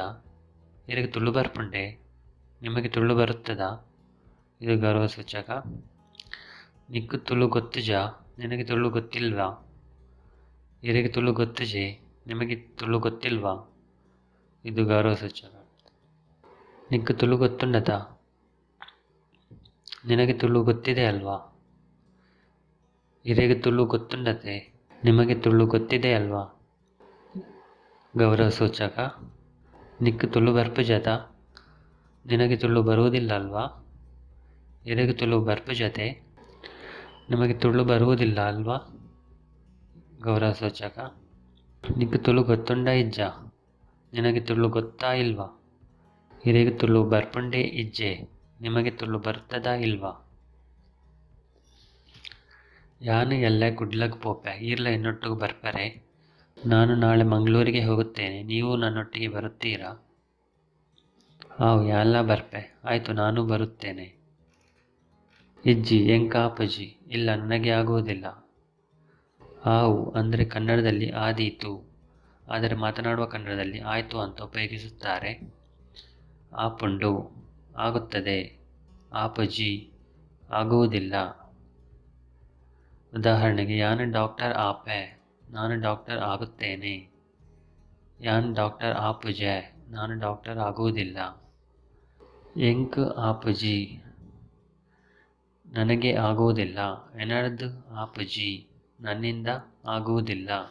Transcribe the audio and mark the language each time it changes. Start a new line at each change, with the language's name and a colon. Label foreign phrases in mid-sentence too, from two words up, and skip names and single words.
Tulu: ಇರಗೆ ತುಳು ಬರ್ಪುಂಡೆ,
Kannada: ನಿಮಗೆ ತುಳು ಬರುತ್ತದಾ, ಇದು ಗೌರವ ಸೂಚಕ.
Tulu: ನಿಕ್ಕು ತುಳು ಗೊತ್ತುಜ,
Kannada: ನಿನಗೆ ತುಳು ಗೊತ್ತಿಲ್ವಾ.
Tulu: ಇರಗೆ ತುಳು ಗೊತ್ತುಜೆ,
Kannada: ನಿಮಗೆ ತುಳು ಗೊತ್ತಿಲ್ವಾ, ಇದು ಗೌರವ ಸೂಚಕ.
Tulu: ನಿಕ್ಕು ತುಳು ಗೊತ್ತುಂಡತ,
Kannada: ನಿನಗೆ ತುಳು ಗೊತ್ತಿದೆ ಅಲ್ವಾ?
Tulu: ಇರೆಗೆ ತುಳು ಗೊತ್ತುಂಡತೆ?
Kannada: ನಿಮಗೆ ತುಳು ಗೊತ್ತಿದೆ ಅಲ್ವಾ? ಗೌರವ ಸೂಚಕ.
Tulu: ನಿಕ್ಕು ತುಳು ಬರ್ಪುಜತ?
Kannada: ನಿನಗೆ ತುಳು ಬರುವುದಿಲ್ಲ ಅಲ್ವಾ?
Tulu: ಇರೆಗೆ ತುಳು ಬರ್ಪುಜತೆ?
Kannada: ನಿಮಗೆ ತುಳು ಬರುವುದಿಲ್ಲ ಅಲ್ವಾ? ಗೌರವ ಸೂಚಕ.
Tulu: ನಿಕ್ಕು ತುಳು ಗೊತ್ತುಂಡ ಇಜ್ಜ?
Kannada: ನಿನಗೆ ತುಳು ಗೊತ್ತಾ ಇಲ್ವಾ?
Tulu: ಇರೆಗೆ ತುಳು ಬರ್ಪುಂಡೆ ಇಜ್ಜೆ?
Kannada: ನಿಮಗೆ ತುಳು ಬರ್ತದಾ ಇಲ್ವಾ?
Tulu: ಯಾನು ಎಲ್ಲ ಗುಡ್ಲಗ್ ಪೋಪೆ ಈರ್ಲ ಎನ್ನೊಟ್ಟಿಗೆ ಬರ್ಪರೆ?
Kannada: ನಾನು ನಾಳೆ ಮಂಗಳೂರಿಗೆ ಹೋಗುತ್ತೇನೆ, ನೀವು ನನ್ನೊಟ್ಟಿಗೆ ಬರುತ್ತೀರಾ?
Tulu: ಆವು ಎಲ್ಲ ಬರ್ಪೆ,
Kannada: ಆಯಿತು ನಾನು ಬರುತ್ತೇನೆ.
Tulu: ಇಜ್ಜಿ ಎಂಕ ಅಪ್ಪಜಿ?
Kannada: ಇಲ್ಲ ನನಗೆ ಆಗುವುದಿಲ್ಲ. ಆವು ಅಂದರೆ ಕನ್ನಡದಲ್ಲಿ ಆದೀತು, ಆದರೆ ಮಾತನಾಡುವ ಕನ್ನಡದಲ್ಲಿ ಆಯಿತು ಅಂತ ಉಪಯೋಗಿಸುತ್ತಾರೆ. ಆಪುಂಡು ಆಗುತ್ತದೆ, ಆಪಜಿ ಆಗುವುದಿಲ್ಲ. ಉದಾಹರಣೆಗೆ
Tulu: ಯಾನು ಡಾಕ್ಟರ್ ಆಪೆ,
Kannada: ನಾನು ಡಾಕ್ಟರ್ ಆಗುತ್ತೇನೆ.
Tulu: ಯಾನ್ ಡಾಕ್ಟರ್ ಆಪುಜೆ,
Kannada: ನಾನು ಡಾಕ್ಟರ್ ಆಗುವುದಿಲ್ಲ.
Tulu: ಎಂಕ್ ಆಪುಜಿ,
Kannada: ನನಗೆ ಆಗುವುದಿಲ್ಲ.
Tulu: ಎನರ್ದು ಆಪುಜಿ,
Kannada: ನನ್ನಿಂದ ಆಗುವುದಿಲ್ಲ.